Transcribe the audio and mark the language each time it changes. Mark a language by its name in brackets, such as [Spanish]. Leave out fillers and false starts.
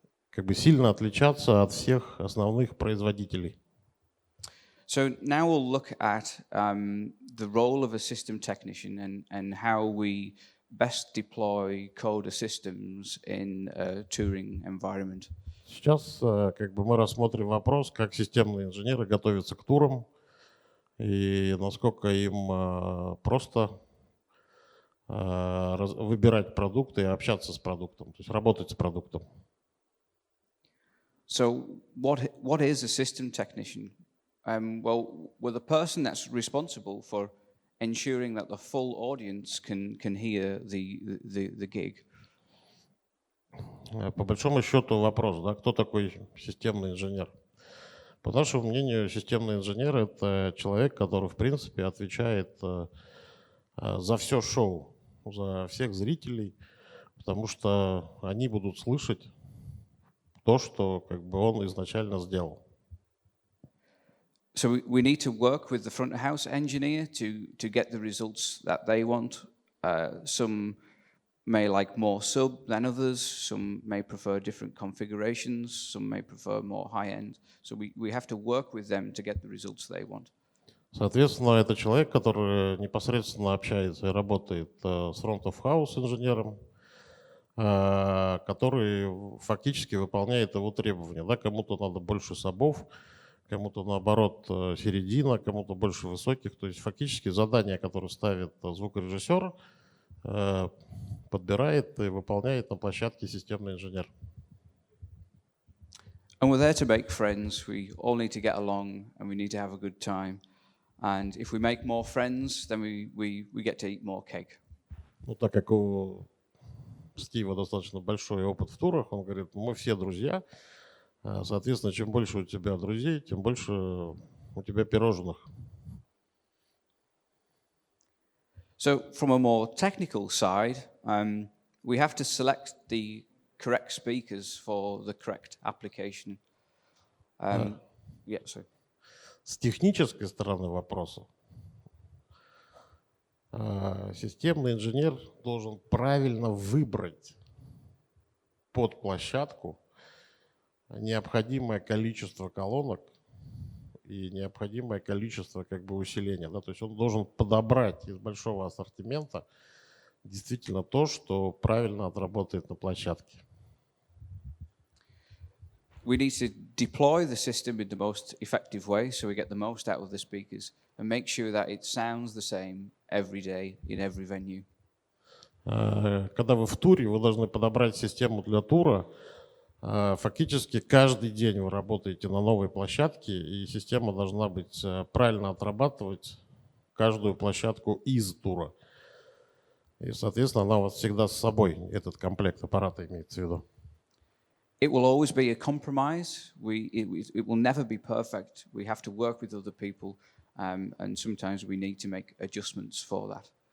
[Russian] как бы сильно отличаться от всех основных производителей. [English] So now we'll look at the role of a system technician and how we best deploy Coda systems in a touring environment. [Russian] Сейчас как бы мы рассмотрим вопрос, как системные инженеры готовятся к турам и насколько им просто выбирать продукты и общаться с продуктом, то есть работать с продуктом. [English] So what is a system technician? Well, we're the person that's responsible for ensuring that the full audience can hear the gig. [Russian] По большому счету вопрос, да, кто такой системный инженер? По нашему мнению, системный инженер – это человек, который, в принципе, отвечает за все шоу, за всех зрителей, потому что они будут слышать то, что как бы он изначально сделал. [English] So we need to work with the front of house engineer to get the results that they want. Some may like more sub than others. Some may prefer different configurations. Some may prefer more high end. So we have to work with them to get the results they want. [Russian] Соответственно, это человек, который непосредственно общается и работает с front of house инженером, который фактически выполняет его требования. Да, кому-то надо больше сабов, кому-то наоборот середина, кому-то больше высоких. То есть фактически задание, которое ставит звукорежиссер, подбирает и выполняет на площадке системный инженер. [English] And we're there to make friends. We all need to get along and we need to have a good time. And if we make more friends, then we get to eat more cake. [Russian] Ну, так как у Стива достаточно большой опыт в турах, он говорит, мы все друзья. Соответственно, чем больше у тебя друзей, тем больше у тебя пирожных. [English] So from a more technical side, we have to select the correct speakers for the correct application. Yeah, sorry. [Russian] С технической стороны вопроса системный инженер должен правильно выбрать под площадку необходимое количество колонок и необходимое количество как бы усиления. Да? То есть он должен подобрать из большого ассортимента действительно то, что правильно отработает на площадке. [English] We need to deploy the system in the most effective way so we get the most out of the speakers and make sure that it sounds the same every day in every venue. [Russian] Когда вы в туре, вы должны подобрать систему для тура. Фактически каждый день вы работаете на новой площадке, и система должна быть правильно отрабатывать каждую площадку из тура. И, соответственно, она у вас всегда с собой, этот комплект аппарата имеется в виду. [English] It will always be a compromise. It will never be perfect. We have to work with other people, and sometimes we need to make adjustments for that.